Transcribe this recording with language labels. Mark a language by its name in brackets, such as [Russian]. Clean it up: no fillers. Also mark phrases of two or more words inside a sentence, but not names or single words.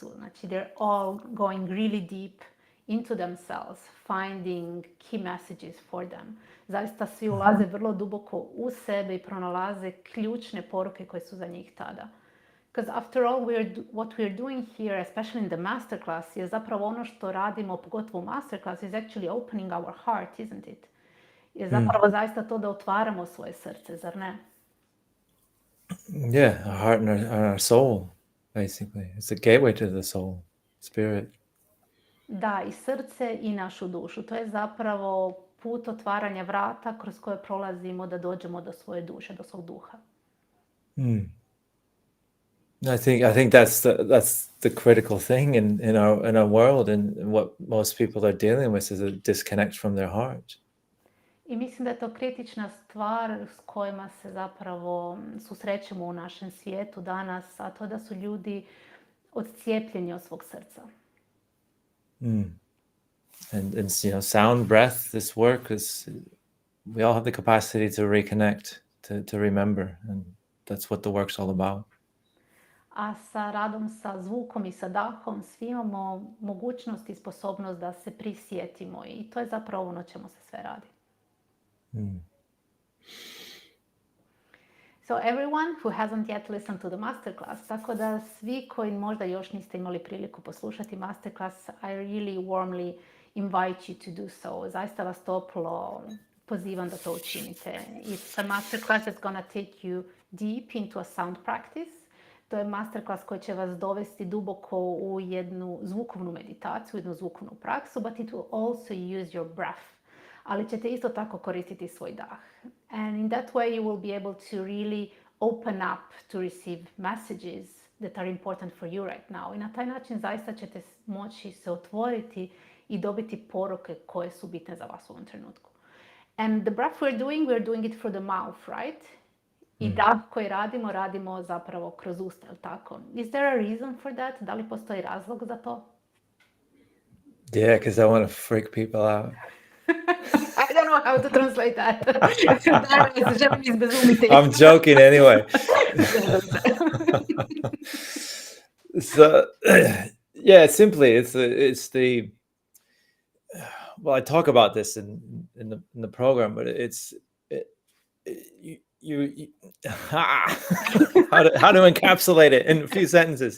[Croatian] Znači, [English] they're all going really deep into themselves, finding key messages for them. [Croatian] Zaista svi ulaze vrlo duboko u sebe i pronalaze ključne poruke koje su za njih tada. [English] Because after all, what we're doing here, especially in the masterclass, [Croatian] je zapravo ono što radimo, pogotovo u masterclass, [English] is actually opening our heart, isn't it? [Croatian] Je zapravo zaista to da otvaramo svoje srce, zar ne? [English] Yeah, our heart and our soul, basically. It's a gateway to the soul, spirit. [Croatian] Da, i srce i našu dušu. To je zapravo put otvaranja vrata kroz koje prolazimo da dođemo do svoje duše, do svog duha. [English] I think that's the critical thing in our world, and what most people are dealing with is a disconnect from their heart. [Croatian] I mislim da je to kritična stvar s kojima se zapravo susrećemo u našem svijetu danas, a to da su ljudi odcijepljeni od svog srca. [English] And sound, breath, this work is, we all have the capacity to reconnect, to remember, and that's what the work's all about. [Croatian] A sa radom sa zvukom i sa dahom svi imamo mogućnost i sposobnost da se prisjetimo i to je zapravo ono čemu se sve radi. [English] So everyone who hasn't yet listened to the masterclass, [Croatian] tako da svi koji možda još niste imali priliku poslušati masterclass, [English] I really warmly invite you to do so. [Croatian] Zaista vas toplo pozivam da to učinite. [English] It's a masterclass that's gonna take you deep into a sound practice. [Croatian] To je masterclass koji će vas dovesti duboko u jednu zvukovnu meditaciju, jednu zvukovnu praksu, [English] but it will also use your breath. [Croatian] Ali ćete isto tako koristiti svoj dah. [English] And in that way you will be able to really open up to receive messages that are important for you right now. [Croatian] I na taj način zaista ćete moći se otvoriti i dobiti poruke koje su bitne za vas u ovom trenutku. [English] And the breath we're doing it through the mouth, right? [Croatian] I dah koji radimo zapravo kroz usta, je li tako? [English] Is there a reason for that? [Croatian] Da li postoji razlog za to? [English] Yeah, because I want to freak people out. I don't know how to translate that. [Croatian] Želim izbezumiti. [English] I'm joking anyway. So, yeah, simply, it's the, well, I talk about this in the program, but you how to encapsulate it in a few sentences.